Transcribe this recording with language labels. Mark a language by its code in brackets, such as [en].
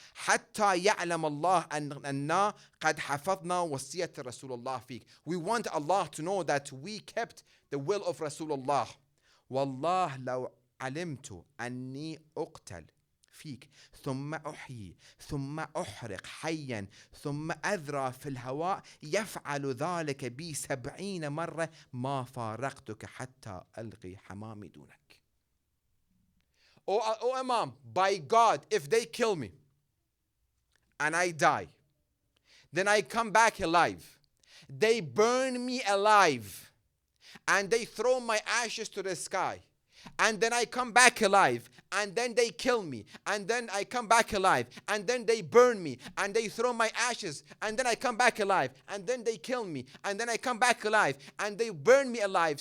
[ar] حتى يعلم الله أننا قد حفظنا وصية رسول الله فيك. [en] We want Allah to know that we kept the will of Rasulullah. [ar] والله لو علمت أني أقتل فيك ثم أحيي ثم أحرق حيا ثم أذرى في الهواء يفعل ذلك بي 70 مرة ما فارقتك حتى ألقي حمامي دونك. [en] Oh Imam, by God, if they kill me and I die, then I come back alive. They burn me alive and they throw my ashes to the sky. And then I come back alive, and then they kill me, and then I come back alive, and then they burn me, and they throw my ashes, and then I come back alive, and then they kill me, and then I come back alive, and they burn me alive.